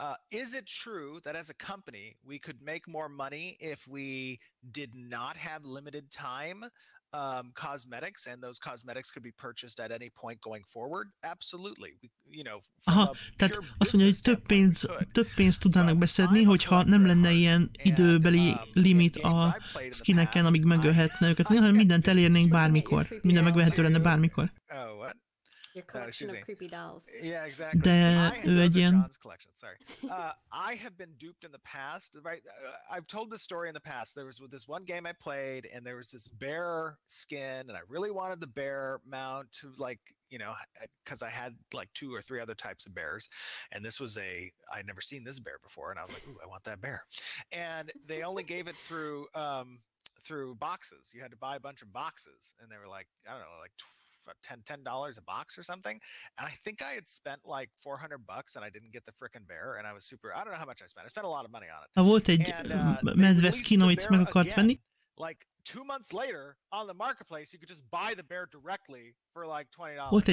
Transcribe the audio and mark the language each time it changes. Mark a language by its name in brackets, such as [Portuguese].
[English] Is it true that as a company we could make more money if we did not have limited time cosmetics, and those cosmetics could be purchased at any point going forward? Absolutely. [Hungarian] Aha, tehát azt mondja, hogy több pénzt tudnának beszedni, hogyha nem lenne ilyen időbeli limit a skineken, amíg megölhetne őket, hanem mindent elérnénk bármikor. Minden megvehető lenne bármikor. [English] Oh, what? Your collection of creepy dolls. Yeah, exactly. [Hungarian] De ő egy ilyen... [English] Sorry. I have been duped in the past, right? I've told this story in the past. There was this one game I played, and there was this bear skin, and I really wanted the bear mount to, like, because I had like 2 or 3 other types of bears, and this was I'd never seen this bear before, and I was like, ooh, I want that bear. And they only gave it through boxes. You had to buy a bunch of boxes, and they were like, I don't know, like $10 a box or something, and I think I had spent like $400 and I didn't get the frickin' bear, and I was super, I don't know how much I spent. I spent a lot of money on it. [Hungarian] Volt egy medve skin, amit meg akart venni. [English] Like 2 months later on the marketplace, you could just buy the bear directly for like $20.